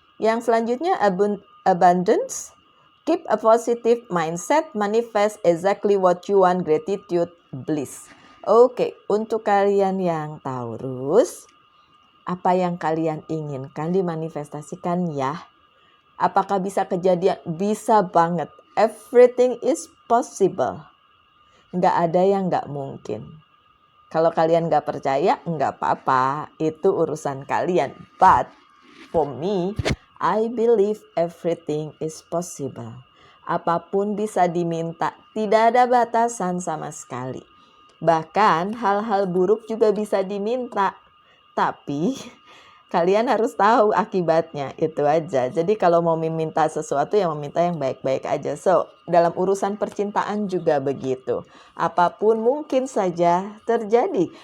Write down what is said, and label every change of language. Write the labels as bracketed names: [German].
[Indonesian] Yang selanjutnya [English] abundance, keep a positive mindset, manifest exactly what you want, gratitude, bliss. [Indonesian] Oke, untuk kalian yang Taurus, apa yang kalian inginkan dimanifestasikan ya. Apakah bisa kejadian? Bisa banget. [English] Everything is possible. [Indonesian] Nggak ada yang nggak mungkin. Kalau kalian nggak percaya, nggak apa-apa. Itu urusan kalian. [English] But for me, I believe everything is possible. [Indonesian] Apapun bisa diminta. Tidak ada batasan sama sekali. Bahkan hal-hal buruk juga bisa diminta. Tapi kalian harus tahu akibatnya, itu aja. Jadi kalau mau meminta sesuatu, ya meminta yang baik-baik aja. So, dalam urusan percintaan juga begitu. Apapun mungkin saja terjadi.